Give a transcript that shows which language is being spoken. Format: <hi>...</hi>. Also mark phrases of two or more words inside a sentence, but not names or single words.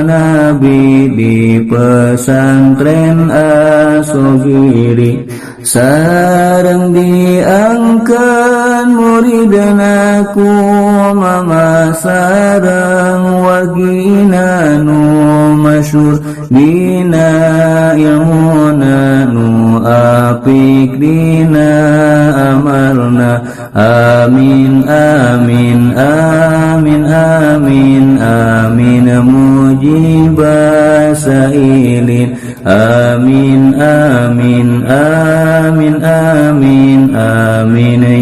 <su>nabi di pesantren Asogiri sareng diangkat muridna ku mama sareng wagina nu masyhur dina ilmuna nu apik dina amalna</su> <ar>آمين آمين آمين آمين آمين مجيب السائلين آمين آمين آمين آمين آمين</ar>